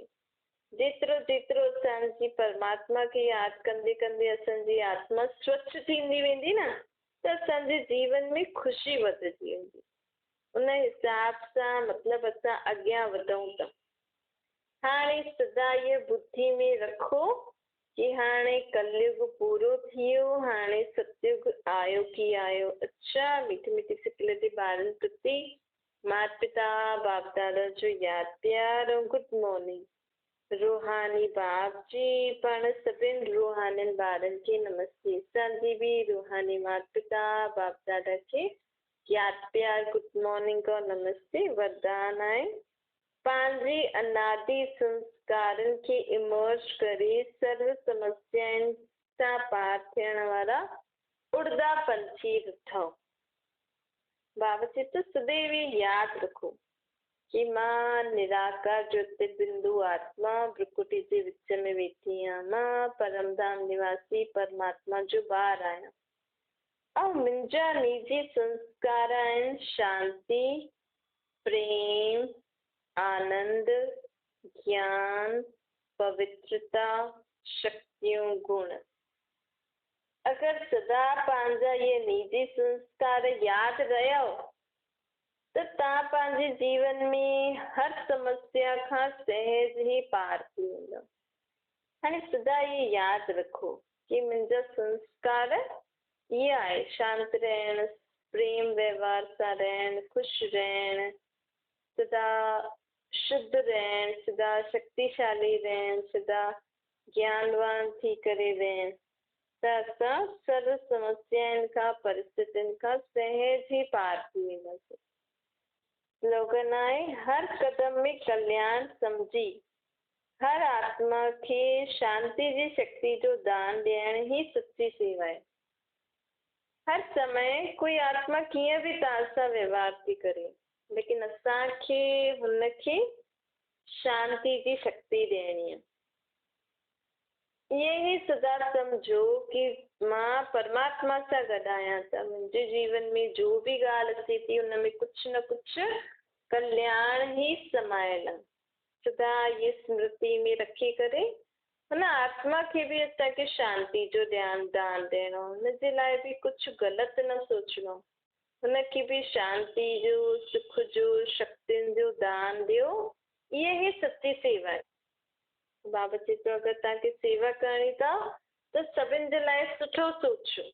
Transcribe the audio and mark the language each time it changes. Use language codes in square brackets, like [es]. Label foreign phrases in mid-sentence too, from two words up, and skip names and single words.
[sd] जेतिरो जेतिरो असांजी परमात्मा खे यादि कंदे कंदे असांजी आत्मा स्वच्छ थींदी वेंदी न, त असांजे जीवन में ख़ुशी वधंदी वेंदी। उन हिसाब सां मतिलबु असां अॻियां वधूं था। हाणे सदा इहा बुद्धि में रखो कि हाणे कलयुग पूरो थी वियो, हाणे सतयुग आयो की आयो। अच्छा, मीठी मीठी सिकलती ॿारनि प्रति माता पिता बाप दादा जो यादि प्यार ऐं [en] good morning. [sd] रूहानी बाप जी पाण सभिनि रूहानी ॿारनि खे नमस्ते। असांजी बि रूहानी माता पिता बाप दादा खे यादि प्यार [en] good morning [sd] और नमस्ते। वरदान आहे पंहिंजी अनादि संस्कारनि खे इमर्ज करे सर्व समस्याउनि सां पार थियण वारा उड़दा पंछी ॾिठो। बाबा चए थो सदैव यादि रखो कि मां निराकार ज्योति बिंदु आत्मा भ्रुकुटी जे विच में वेठी आहियां। मां परमधाम निवासी परमात्मा जो ॿार आहियां ऐं मुंहिंजा निजी संस्कार आहिनि शांति, प्रेम, आनंद, ज्ञान, पवित्रता, शक्तियों, गुण। अगर सदा पंहिंजा ये निजी संस्कार यादि रहियो त तव्हां पंहिंजे जीवन में हर समस्या खां सहज ई पार थी वेंदो। हाणे सदा ये यादि रखो कि मुंहिंजा संस्कार ये आहे शांत रहण, प्रेम व्यवहार सां रहण, ख़ुशि रहण, सदा शुद्ध रहण, सदा शक्तिशाली रहण, सदा ज्ञानवान थी करे रहण। त असां सर्व समस्याउनि खां परिस्थितियुनि खां सहज ई पार थी वेंदासीं। स्लोगन आहे हर कदम में कल्याण समझी हर आत्मा खे शांति जी शक्ति जो दान ॾियण ही सच्ची सेवा आहे। हर समय कोई आत्मा कीअं बि तव्हां सां व्यवहार थी करे, लेकिन असांखे हुनखे शांति जी शक्ति ॾियणी आहे। ये ही सदा समझो कि मां परमात्मा सां गॾु आहियां त मुंहिंजे जीवन में जो बि ॻाल्हि अचे थी उन में कुझु न कुझु कल्याण ही समायल आहे। सदा ये स्मृति में रखी करे हुन आत्मा खे बि असांखे शांति जो दान ॾियणो, हुनजे लाइ बि कुझु ग़लति न सोचणो, हुनखे बि शांति जो, सुख जो, शक्तियुनि जो दान ॾियो। इहे ही सच्ची सेवा आहे। बाबा चए थो अगरि तव्हांखे सेवा करणी अथव त सभिनि जे लाइ सुठो सोचो।